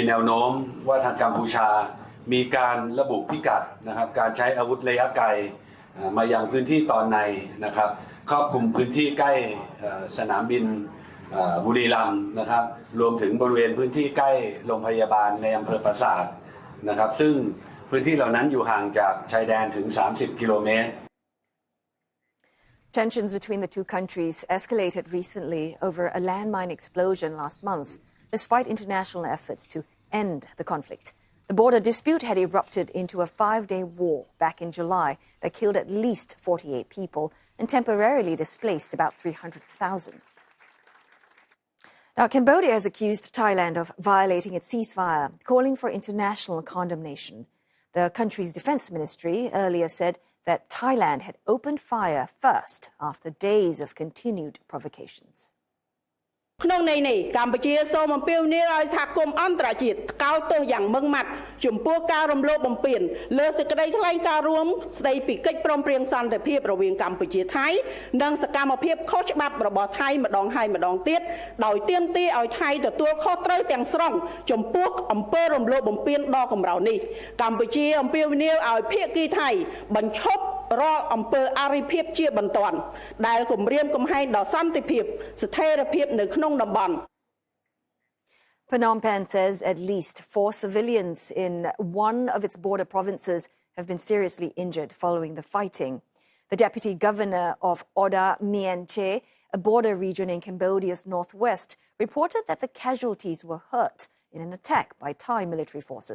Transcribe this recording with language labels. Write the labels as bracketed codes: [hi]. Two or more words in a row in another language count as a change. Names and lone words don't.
[th] แนวโน้มว่าทางกัมพูชามีการระบุพิกัดนะครับการใช้อาวุธระยะไกลมายังพื้นที่ตอนในนะครับครอบคลุมพื้นที่ใกล้สนามบินบุรีรัมย์นะครับรวมถึงบริเวณพื้นที่ใกล้โรงพยาบาลในอำเภอปราสาทนะครับซึ่งพื้นที่เหล่านั้นอยู่ห่างจากชายแดนถึง30 กิโลเมตร [en] Tensions between the two countries escalated recently over a landmine explosion last month, despite international efforts to end the conflict. The border dispute had erupted into a 5-day war back in July that killed at least 48 people and temporarily displaced about 300,000. Now, Cambodia has accused Thailand of violating its ceasefire, calling for international condemnation. The country's defense ministry earlier said that Thailand had opened fire first after days of continued provocations. [km] ក្នុងន័យនេះកម្ពុជាសូមអំពាវនាវឲ្យសហគមន៍អន្តរជាតិកោតទោសយ៉ាងម៉ឺងម៉ាត់ចំពោះការរំលោភបំពាន លើសេចក្តីថ្លែងការណ៍រួមស្តីពីកិច្ចព្រមព្រៀងសន្តិភាពរវាងកម្ពុជាថៃនិងសកម្មភាពខុសច្បាប់របស់ថៃម្ដងហើយម្ដងទៀតដោយទាមទារឲ្យថៃទទួលខុសត្រូវទាំងស្រុងចំពោះអំពើរំលោភបំពានដ៏កម្រនេះកម្ពុជាអំពាវនាវឲ្យភាគីថៃបញ្ឈប់រាល់អំពើអរិភាពជាបន្ទាន់ដែលគំរាមកំហែងដល់សន្តិភាពស្ថិរភាពនៅក្នុងតំបន់ [en] Phnom Penh says at least 4 civilians in one of its border provinces have been seriously injured following the fighting. The deputy governor of Oda Mien Che, a border region in Cambodia's northwest, reported that the casualties were hurt in an attack by Thai military forces.